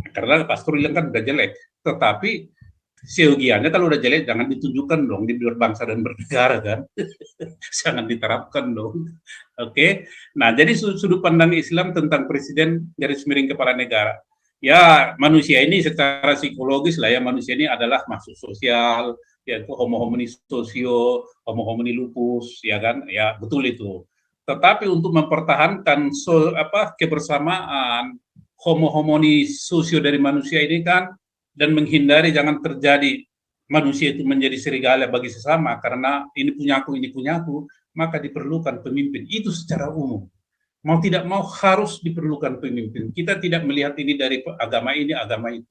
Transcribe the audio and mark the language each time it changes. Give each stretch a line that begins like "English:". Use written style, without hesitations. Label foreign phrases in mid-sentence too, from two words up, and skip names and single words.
Indonesian: Karena Pastor bilang kan udah jelek. Tetapi Seyogianya kalau udah jelek jangan ditunjukkan dong di berbangsa dan bernegara kan. Jangan diterapkan dong. Oke. Nah, jadi sudut pandang Islam tentang presiden garis miring kepala negara. Ya, manusia ini secara psikologis lah ya, manusia ini adalah makhluk sosial, yaitu
Latin: homo homini socio, homo homini lupus,
Indonesian: ya kan? Ya, betul itu. Tetapi untuk mempertahankan kebersamaan
Latin: homo homini socio
Indonesian: dari manusia ini kan, dan menghindari jangan terjadi manusia itu menjadi serigala bagi sesama karena ini punyaku, maka diperlukan pemimpin. Itu secara umum. Mau tidak mau harus diperlukan pemimpin. Kita tidak melihat ini dari agama ini, agama itu.